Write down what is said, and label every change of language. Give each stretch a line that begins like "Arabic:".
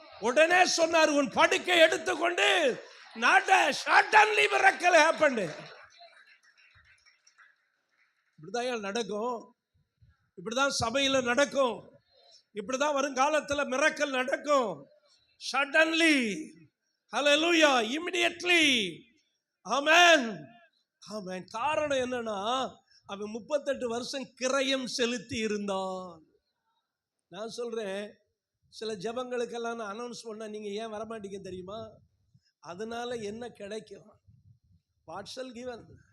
Tamil: உடனே சொன்னார், உன் படுக்கை எடுத்துக்கொண்டு
English: suddenly miracle happened.
Tamil: இப்படிதான் நடக்கும். இப்படிதான் சபையில நடக்கும். இப்படிதான் வருங்காலத்தில் மிரக்கல் நடக்கும்.
English: Suddenly, hallelujah, immediately. Amen. Amen.
Tamil: காரணம் என்னன்னா, அவன் 38 வருஷம் கிரயம் செலுத்தி இருந்தான். நான் சொல்றேன், சில ஜெபங்களுக்கெல்லாம் நான் அனௌன்ஸ் பண்ண நீங்க ஏன் வரமாட்டீங்க தெரியுமா? அதனால என்ன கிடைக்கும்?
English: What shall given?